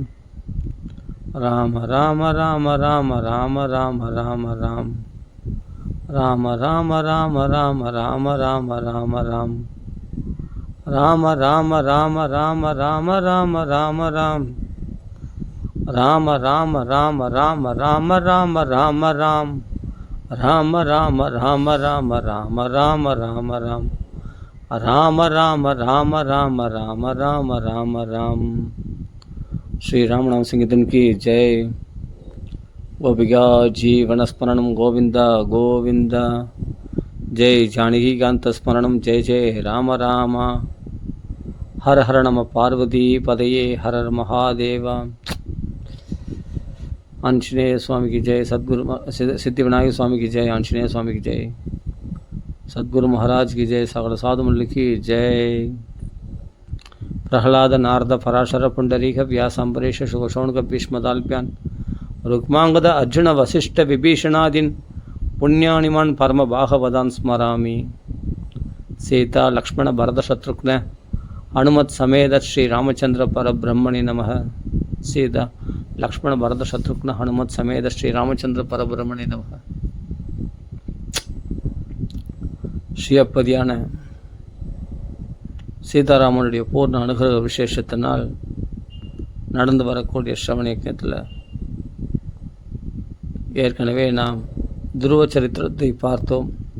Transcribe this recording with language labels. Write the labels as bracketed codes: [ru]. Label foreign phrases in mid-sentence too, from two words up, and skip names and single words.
[sa] ராம ராம ராம ராம ராம ராம ராம ராம் ராம ராம ராம ராம ராம ராம ராம ராம் ராம ராம ராம ராம ராம ராம ராம ராம் ராம ராம ராம ராம ராம ராம ராம ராம் ராம ராம ராம ராம ராம ராம ராம ராம் ராம ராம ராம ராம ராம ராம ராம ராம். [hi] श्री रामनाम संगीतम् की जय. [sa] गोपिका जीवनस्मरणम् गोविन्दा गोविन्दा. जय जानकीकान्त स्मरणम् जय जय राम राम. हर हर नम पार्वती पतये हरर् महादेवा. [hi] आंजनेय स्वामी की जय. सद्गुरु सिद्धि विनायक स्वामी की जय. आंजनेय स्वामी की जय. सद्गुरु महाराज की जय. सकल साधु मंडली की जय. [sa] प्रहलाद नारद पराशर पुंडरीक व्यास अम्बरीश शोषौणक भीष्मदाल्प्यान् रुक्मांगद अर्जुन वसिष्ठ विभीषणादीन् पुण्यानिमान् परम बाहवदान् स्मरामि. सीता लक्ष्मण भरत शत्रुघ्न हनुमत समेत श्री रामचंद्र परब्रह्मणे नमः. सीता लक्ष्मण भरत शत्रुघ्न हनुमत समेत श्री रामचंद्र परब्रह्मणे नमः. [ta] ஸ்ரீயப்பதியான சீதாராமனுடைய பூர்ண அனுகிரக விசேஷத்தினால் நடந்து வரக்கூடிய ஸ்ரவண யஜ்ஞத்தில் ஏற்கனவே நாம் துருவ சரித்திரத்தை பார்த்தோம்.